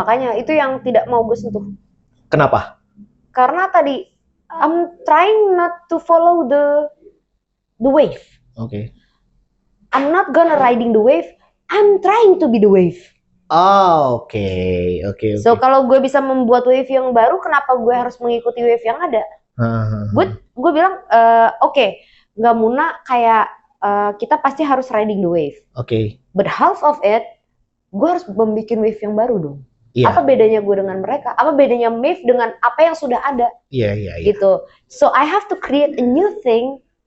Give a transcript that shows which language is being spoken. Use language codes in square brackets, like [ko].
[id] Makanya itu yang tidak mau gue sentuh. Kenapa? Karena tadi [en] I'm trying not to follow the the wave. [id] Oke. [en] I'm not gonna riding the wave. I'm trying to be the wave. [id] Oh, oke. So kalau gue bisa membuat wave yang baru, kenapa gue harus mengikuti wave yang ada? Gue bilang oke, nggak Muna kayak kita pasti harus [en] riding the wave. [id] Oke. [en] But half of it, [id] gue harus membuat wave yang baru dong. Iya. Apa bedanya gue dengan mereka? Apa bedanya Maeve dengan apa yang sudah ada? Iya. Gitu. [en] So I have to create a new thing.